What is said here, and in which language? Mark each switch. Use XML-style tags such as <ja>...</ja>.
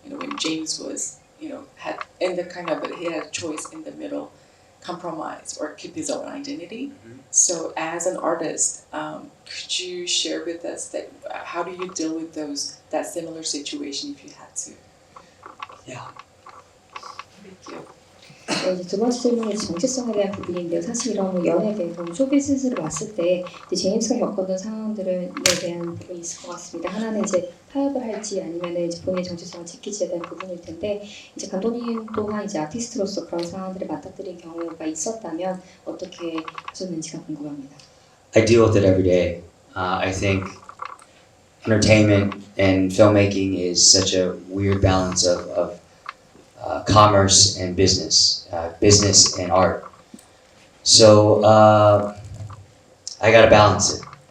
<en>When James was, had in the kind of he had a choice in the middle. Compromise or keep his own identity. So as an artist, could you share with us that how do you deal with that similar situation if you had to? Yeah. Thank you.</en> <ko>이제 두 번째 질문이 정체성에 대한 부분인데요. 사실 이런 연예에 대해서 쇼비즈니스를 봤을 때 이제 제임스가 겪었던 상황들에 대한 부분이 있을 것 같습니다. 하나는 이제 타협을 할지 아니면 이제 본인의 정체성을 지킬지에 대한 부분일 텐데 이제 감독님 또한 이제 아티스트로서 그런 상황들을 맞닥뜨린 경우가 있었다면 어떻게 하셨는지가 궁금합니다.</ko> <en>I deal with it every day. I think entertainment and filmmaking is such a weird balance of commerce and business and art. So I gotta balance it.</en>